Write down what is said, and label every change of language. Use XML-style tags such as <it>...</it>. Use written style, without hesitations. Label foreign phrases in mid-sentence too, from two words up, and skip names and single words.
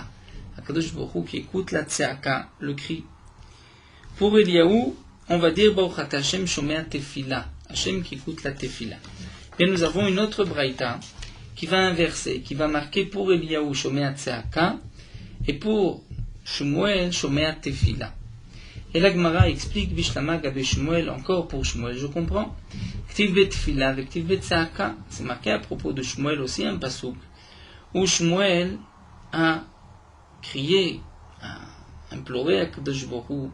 <he>הקדוש ברוך הוא</he> <fr>qui écoute la tzaka, le cri. Pour Eliyahu, on va dire</fr> <he>ברוך אתה השם שומע תפילה,</he> <fr>Hashem qui écoute la tefila. Et nous avons une autre braïta qui va inverser, qui va marquer pour Eliyahu</fr> <he>שומע צעקה</he> <fr>et pour Shmuel</fr> <he>שומע תפילה.</he> <fr>Et la Gemara explique</fr> <arc>בשלמא גבי שמואל,</arc> <fr>encore pour Shmuel, je comprends.</fr> <arc>כתיב ביה תפילה</arc> <fr>avec</fr> <arc>כתיב ביה צעקה,</arc> <fr>c'est marqué à propos de Shmuel aussi un pasouk où Shmuel a crié, a imploré à</fr> <he>קדוש ברוך הוא.</he>